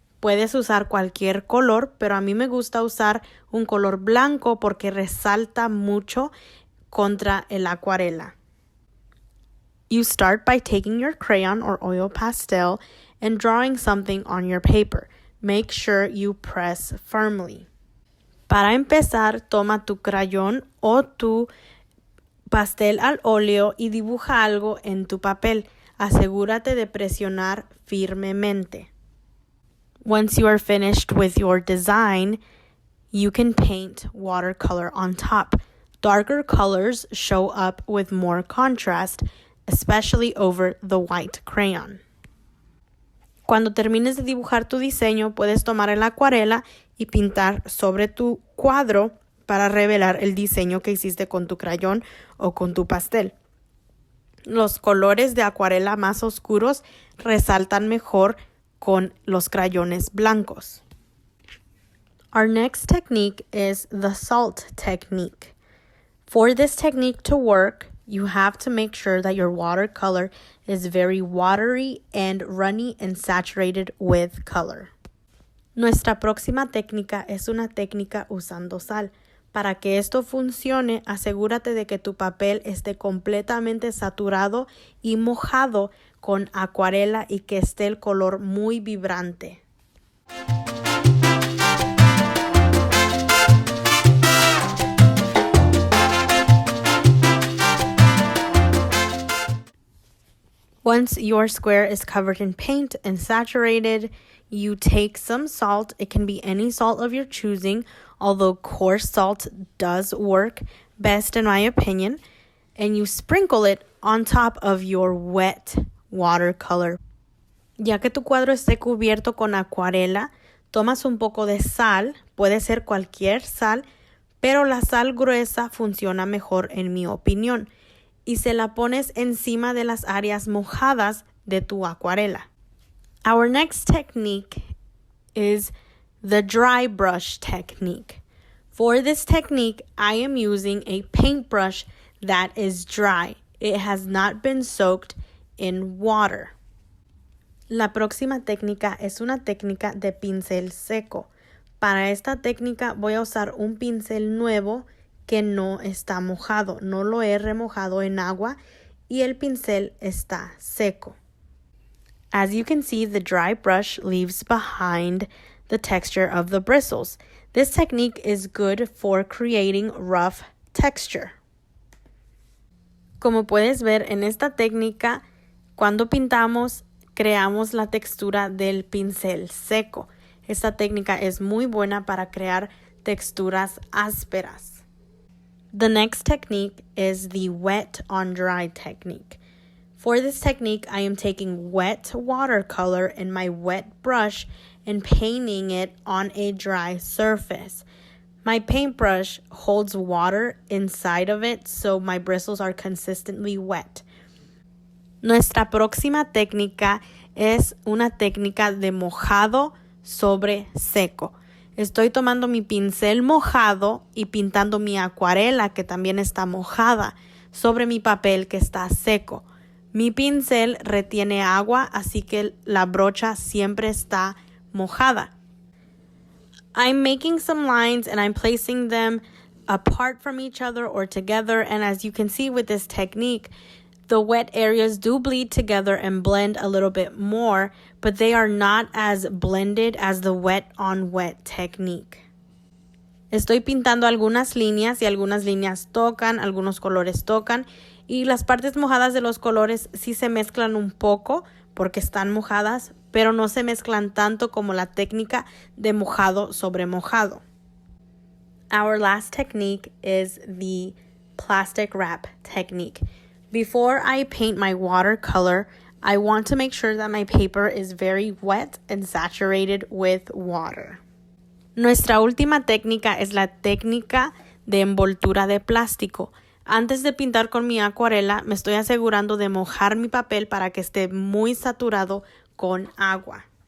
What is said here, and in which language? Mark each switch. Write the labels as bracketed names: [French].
[Spanish] Puedes usar cualquier color, pero a mí me gusta usar un color blanco porque resalta mucho contra el acuarela. [English] You start by taking your crayon or oil pastel and drawing something on your paper. Make sure you press firmly. [Spanish] Para empezar, toma tu crayón o tu pastel al óleo y dibuja algo en tu papel. Asegúrate de presionar firmemente. [English] Once you are finished with your design, you can paint watercolor on top. Darker colors show up with more contrast, especially over the white crayon. [Spanish] Cuando termines de dibujar tu diseño, puedes tomar el acuarela y pintar sobre tu cuadro para revelar el diseño que hiciste con tu crayón o con tu pastel. Los colores de acuarela más oscuros resaltan mejor con los crayones blancos. [English] Our next technique is the salt technique. For this technique to work, you have to make sure that your watercolor is very watery and runny and saturated with color. [Spanish] Nuestra próxima técnica es una técnica usando sal. Para que esto funcione, asegúrate de que tu papel esté completamente saturado y mojado con acuarela y que esté el color muy vibrante. [English] Once your square is covered in paint and saturated, you take some salt. It can be any salt of your choosing, although coarse salt does work best in my opinion, and you sprinkle it on top of your wet watercolor. [Spanish] Ya que tu cuadro esté cubierto con acuarela, tomas un poco de sal, puede ser cualquier sal, pero la sal gruesa funciona mejor en mi opinión, y se la pones encima de las áreas mojadas de tu acuarela. [English] Our next technique is the dry brush technique. For this technique, I am using a paintbrush that is dry. It has not been soaked in water. [Spanish] La próxima técnica es una técnica de pincel seco. Para esta técnica voy a usar un pincel nuevo que no está mojado. No lo he remojado en agua y el pincel está seco. [English] As you can see, the dry brush leaves behind the texture of the bristles. This technique is good for creating rough texture. [Spanish] Como puedes ver en esta técnica, cuando pintamos, creamos la textura del pincel seco. Esta técnica es muy buena para crear texturas ásperas. [English] The next technique is the wet on dry technique. For this technique, I am taking wet watercolor in my wet brush and painting it on a dry surface. My paintbrush holds water inside of it, so my bristles are consistently wet. [Spanish] Nuestra próxima técnica es una técnica de mojado sobre seco. Estoy tomando mi pincel mojado y pintando mi acuarela, que también está mojada, sobre mi papel que está seco. Mi pincel retiene agua, así que la brocha siempre está mojada. [English] I'm making some lines and I'm placing them apart from each other or together, and as you can see with this technique, the wet areas do bleed together and blend a little bit more, but they are not as blended as the wet on wet technique. [Spanish] Estoy pintando algunas líneas y algunas líneas tocan, algunos colores tocan, y las partes mojadas de los colores sí se mezclan un poco porque están mojadas, pero no se mezclan tanto como la técnica de mojado sobre mojado. [English] Our last technique is the plastic wrap technique. Before I paint my watercolor, I want to make sure that my paper is very wet and saturated with water. [Spanish] Nuestra última técnica es la técnica de envoltura de plástico. Antes de pintar con mi acuarela, me estoy asegurando de mojar mi papel para que esté muy saturado con agua.